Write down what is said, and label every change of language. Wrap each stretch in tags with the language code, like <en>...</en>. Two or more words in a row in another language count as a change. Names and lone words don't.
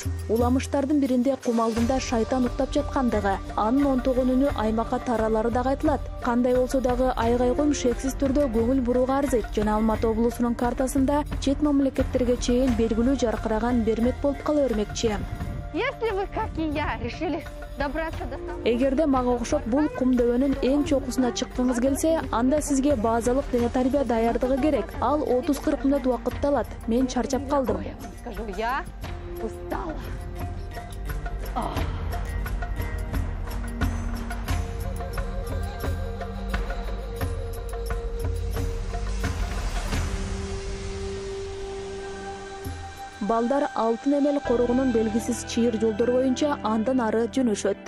<ky>Уламыштардын биринде кум алдында шайтан уктап жаткандыгы, анын 19 үнү аймакка таралары дагы айтылат. Кандай болсо дагы айгай-кум шексиз түрдө көңүл бурууга арзыйт жана Алматы облусунун картасында чет мамлекеттерге чейин белгилүү жаркыраган бермек болуп кала бермекчи.</ky> <ru>Если вы, как и я, решили добраться до самого...</ru> <ky>Эгерде мага окшоп бул кум дөбөнүн эң чокусуна чыккыңыз келсе, анда сизге базалык дене тарбия даярдыгы керек. Ал 30-40 мүнөт убакытты алат. Мен чарчап калдым.</ky> <ru>Скажу, я устала.</ru> <ky>Балдар Алтын Эмел корогунун белгисиз чыйыр жолдор боюнча андан ары жөнөшөт.</ky>